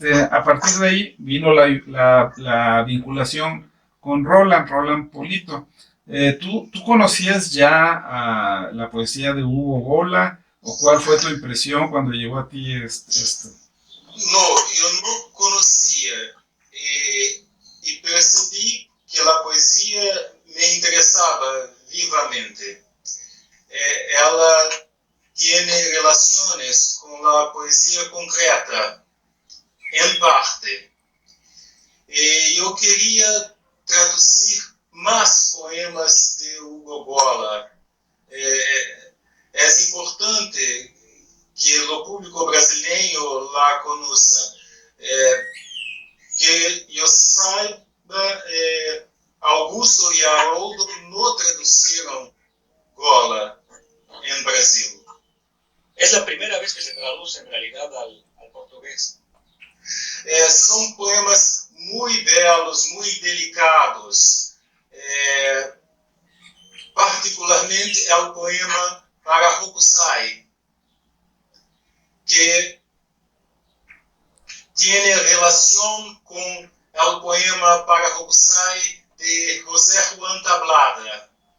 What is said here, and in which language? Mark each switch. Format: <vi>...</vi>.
<es>A partir de ahí vino la vinculación con Roland Polito. ¿Tú conocías ya la poesía de Hugo Gola? ¿O cuál fue tu impresión cuando llegó a ti esto?</es> <pt>No, eu não conhecia e percebi que a poesia me interessava vivamente. Ela tem relações com a poesia concreta, em parte. E eu queria traduzir mais poemas de Hugo Gola. É importante que o público brasileiro lá conheça. Que eu saiba, Augusto e Haroldo não traduziram Gola em Brasil.</pt> <es>Es la primera vez que se traduce en realidad al portugués.</es> <pt>São poemas muito belos,</pt> <es>poemas muy delicados, particularmente el poema para Hokusai, que tiene relación con el poema para Hokusai de José Juan Tablada.</es>